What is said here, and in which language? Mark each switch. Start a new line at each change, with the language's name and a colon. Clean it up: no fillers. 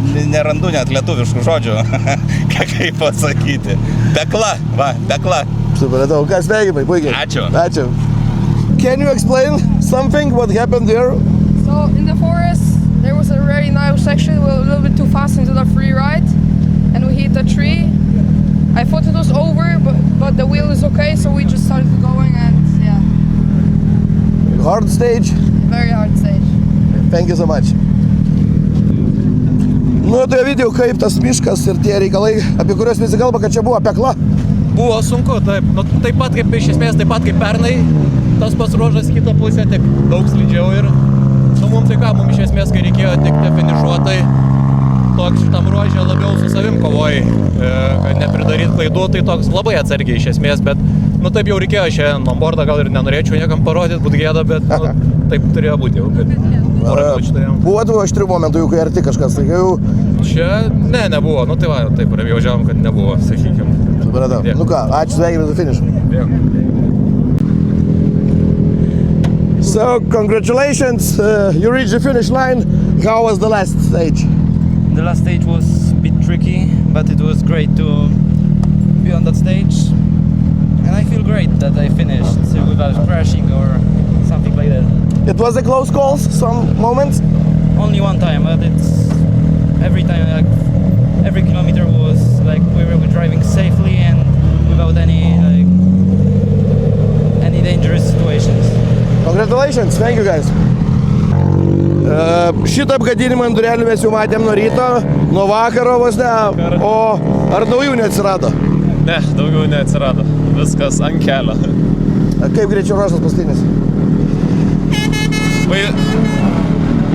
Lithuanian: Nerandu net lietuviškų žodžių, kaip pasakyti. Pekla. Supratau, ką sveikinimai, puikiai. Ačiū.
English: Can you explain something what happened there? So in the forest there was a very narrow section. We were a little bit too fast into the free ride and we hit a tree. I thought it was over, but the wheel is okay, so we just started going and yeah. Hard stage? Very hard stage. Thank you so much.
Lithuanian: Tai video, kaip tas miškas ir tie reikalai, apie kuriuos visi kalba, kad čia buvo pekla. Buvo sunku, taip. Taip pat kaip iš esmės, taip pat kaip pernai. Tas pats ruožas kitą pusę, tik daug slidžiau ir mums tai ką, mums iš esmės, kai reikėjo tik finišuotai, toks šitam ruožė labiau su savim kovojai, kad nepridaryt klaidų, tai toks labai atsargiai iš esmės, bet taip jau reikėjo šiandien on boardą, gal ir nenorėčiau niekam parodyti, būt gėda, bet taip turėjo būti jau, kad porą minučių turėjom. Buvo tų aštrių momentų, kai arti kažkas, tai jau... Čia, nebuvo, tai va, taip jau žiavom, kad nebuvo, sakykim. Supratau. Ką, ačiū, sveikinimai su finišu.
English: So, congratulations, you reached the finish line. How was the last stage? The last stage was a bit tricky, but it was great to be on that stage. And I feel great that I finished without crashing or something like that. It was a close call, some moments? Only one time, but it's every time, like, every kilometer was like we were driving safely and without any dangerous situations. Congratulations, thank you guys.
Lithuanian: Šitą apgadinimą ant durelių mes jau matėm nuo ryto, nuo vakaro vos ne, o ar naujų neatsirado? Ne, daugiau neatsirado, viskas ant kelio. Kaip greičio ruožas paskutinis?